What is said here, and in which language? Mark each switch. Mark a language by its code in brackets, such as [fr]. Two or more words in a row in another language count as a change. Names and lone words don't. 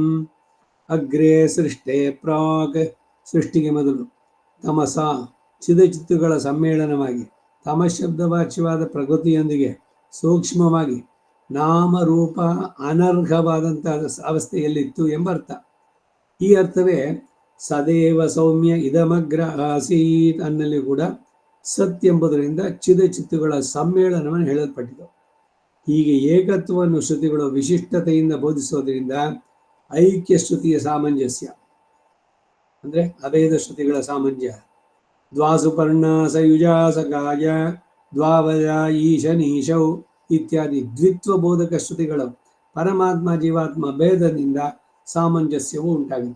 [sa] ಅಗ್ರೇ ಸೃಷ್ಟೇ ಪ್ರಾಕ್, [kn] ಸೃಷ್ಟಿಗೆ ಮೊದಲು ತಮಸ ಚಿದಚಿತ್ತುಗಳ ಸಮ್ಮೇಳನವಾಗಿ ತಮಶಬ್ದವಾಚ್ಯವಾದ ಪ್ರಕೃತಿಯೊಂದಿಗೆ ಸೂಕ್ಷ್ಮವಾಗಿ ನಾಮರೂಪ ಅನರ್ಹವಾದಂತಹ ಅವಸ್ಥೆಯಲ್ಲಿತ್ತು ಎಂಬ ಅರ್ಥ. ಈ ಅರ್ಥವೇ [sa] ಸದೇವ ಸೌಮ್ಯ ಇದಮಗ್ರ ಆಸೀತ್ [kn] ಅನ್ನಲ್ಲಿ ಕೂಡ ಸತ್ ಎಂಬುದರಿಂದ ಚಿತ್ತುಗಳ ಸಮ್ಮೇಳನವನ್ನು ಹೇಳಲ್ಪಟ್ಟಿತು. ಹೀಗೆ ಏಕತ್ವವನ್ನು ಶ್ರುತಿಗಳು ವಿಶಿಷ್ಟತೆಯಿಂದ ಬೋಧಿಸೋದ್ರಿಂದ ಐಕ್ಯ ಶ್ರುತಿಯ ಸಾಮಂಜಸ್ಯ ಅಂದ್ರೆ ಅಭೇದ ಶ್ರುತಿಗಳ ಸಾಮಂಜಸ್ಯ. [sa] ದ್ವಾಸುಪರ್ಣ ಸಯುಜಾ ಸಕಾಯ ದ್ವಾವಜ ಈಶನೀಶೌ [kn] ಇತ್ಯಾದಿ ದ್ವಿತ್ವ ಬೋಧಕ ಶ್ರುತಿಗಳು ಪರಮಾತ್ಮ ಜೀವಾತ್ಮ ಭೇದದಿಂದ ಸಾಮಂಜಸ್ಯವು ಉಂಟಾಗುತ್ತೆ.